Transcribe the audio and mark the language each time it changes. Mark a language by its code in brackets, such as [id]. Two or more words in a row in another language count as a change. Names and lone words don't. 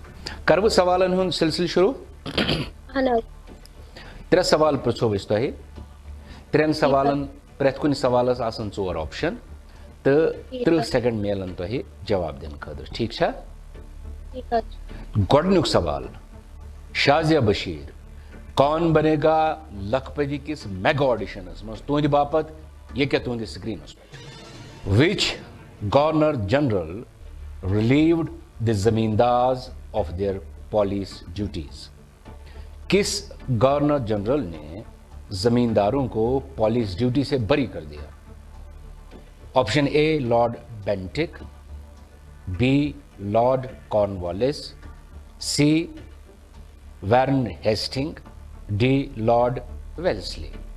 [ks] کرٕ بہٕ سوالن ہُنٛد سلسلہٕ شروٗع؟ اہن حظ. 3 سوال پرٛژھو أسۍ تۄہہِ. 3 سوالن پرٛٮ۪تھ کُنہِ سوالس آسن 4 آپشن تہٕ 30 سیکنڈ میلن تۄہہِ جواب دِنہٕ خٲطرٕ. ٹھیٖک چھا؟ گۄڈنیُک سوال. شازیہ بشیر کون بنے گا لکھپتی کس میگا آڈیشنس منٛز تُہنٛدِ باپتھ یہ کیٛاہ تُہنٛدِس سکریٖنس پٮ۪ٹھ؟ [en] Which Governor General relieved the zamindars of their police duties. [ur] کس گورنر جنرل نے زمینداروں کو پولیس ڈیوٹی سے بری کر دیا؟ آپشن اے لارڈ بینٹک، بی لارڈ کارن والیس، سی وارن ہیسٹنگ، ڈی لارڈ ویلسلی.